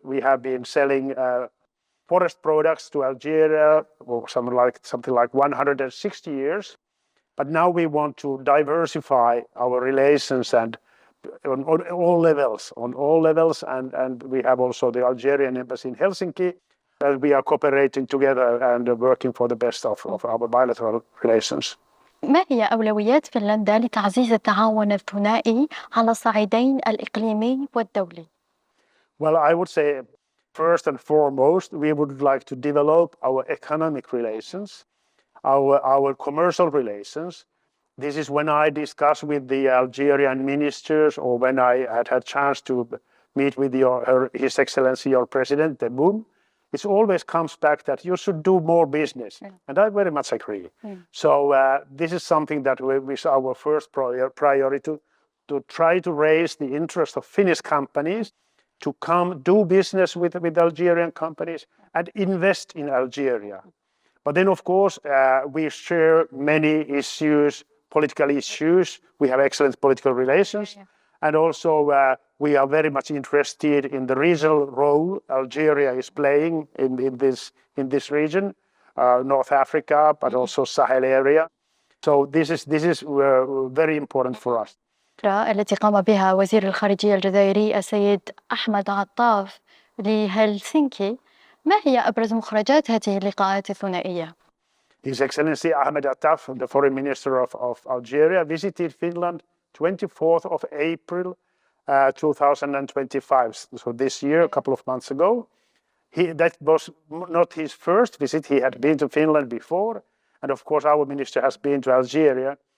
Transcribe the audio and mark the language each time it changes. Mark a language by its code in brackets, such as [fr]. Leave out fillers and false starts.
[en] We have been selling forest products to Algeria for something like 160 years. But now we want to diversify our relations and on all levels, and we have also the Algerian embassy in Helsinki. We are cooperating together and working for the best of our bilateral relations. [ar] ما هي أولويات فنلندا لتعزيز التعاون الثنائي على الصعيدين الإقليمي والدولي؟ [en] Well, I would say first and foremost, we would like to develop our economic relations, our commercial relations. This is when I discuss with the Algerian ministers, or when I had chance to meet with His Excellency, your President, Tebboune. It always comes back that you should do more business, and I very much agree. So this is something that is our first priority, to try to raise the interest of Finnish companies to come do business with Algerian companies and invest in Algeria. But then, of course, we share many issues, political issues. We have excellent political relations. And also, we are very much interested in the regional role Algeria is playing in this region, North Africa, but also Sahel area. So this is very important for us. [ar] التي قام بها وزير الخارجية الجزائري السيد أحمد عطاف لهلسنكي، ما هي أبرز مخرجات هذه اللقاءات الثنائية؟ [en] His Excellency Ahmed Attaf, the Foreign Minister of Algeria, visited Finland 24th of April 2025. So this year, a couple of months ago. That was not his first visit. He had been to Finland before. And of course, our minister has been to Algeria.